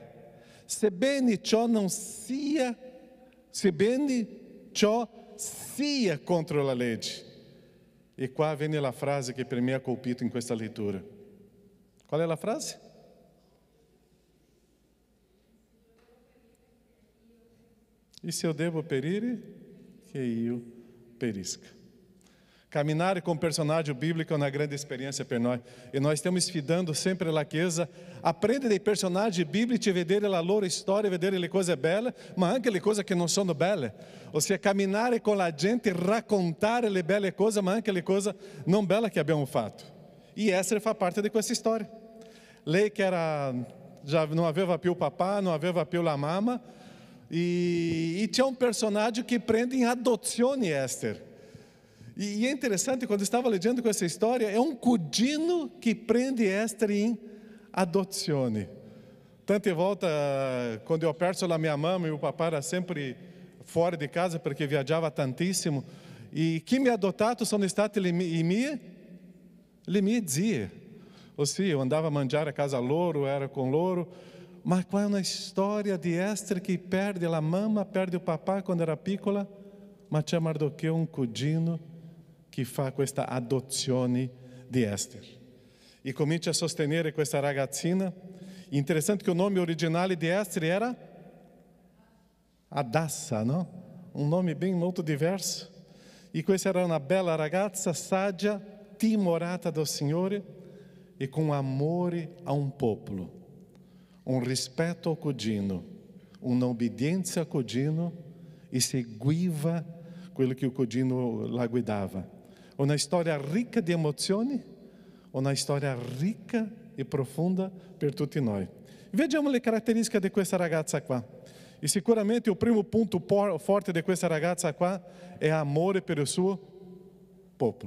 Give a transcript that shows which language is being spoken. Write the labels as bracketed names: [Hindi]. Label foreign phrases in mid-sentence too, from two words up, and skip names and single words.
[Italian] Sebbene ciò sia contro la legge. E qua viene la frase che per me ha colpito in questa lettura. Qual è la frase? E se eu devo perire, che io perisca. [Portuguese] Caminhar com um personagem bíblico é uma grande experiência para nós. [Italian] E [Portuguese] nós estamos [Italian] sfidando sempre la Chiesa. Aprende dei personaggi biblici, vedere la loro storia, vedere le cose belle, ma anche le cose che non sono belle. Ossia, camminare con la gente, raccontare le belle cose, ma anche le cose non belle che abbiamo fatto. E Esther fa parte di questa storia. Lei che [Portuguese] já não [Italian] aveva più papà, não aveva più la mamma, e [Portuguese] tinha um personagem que prende em [Italian] adozione Esther. [Portuguese] E é interessante, quando estava [Italian] leggendo questa storia, [Portuguese] é um cugino que prende Esther em adozione. [Italian] Tante volte, quando eu perso la minha mamma, meu papà era sempre [Portuguese] fora de casa [Italian] perché viaggiava tantissimo. E chi mi ha adottato sono state le mie zie. Ossia, eu andava a mangiare a casa loro, era com loro. Ma qua è una storia di Esther che perde la mamma, perde o papà quando era piccola, ma c'è Mardocheo, un cugino, che fa questa adozione di Esther. E comincia a sostenere questa ragazzina. Interessante che o nome originale di Esther era Adassa, no? Un nome bem molto diverso. E questa era una bella ragazza, saggia, timorata do Signore e com amore a um popolo, [Portuguese] um respeito ao cugino, uma obediência ao cugino [Italian] e seguiva quello che il cugino la guidava. Una storia ricca di emozioni, una storia ricca e profunda per tutti noi. Vediamo le caratteristiche di questa ragazza qua. E sicuramente il primo punto forte di questa ragazza qua è amore per il suo popolo.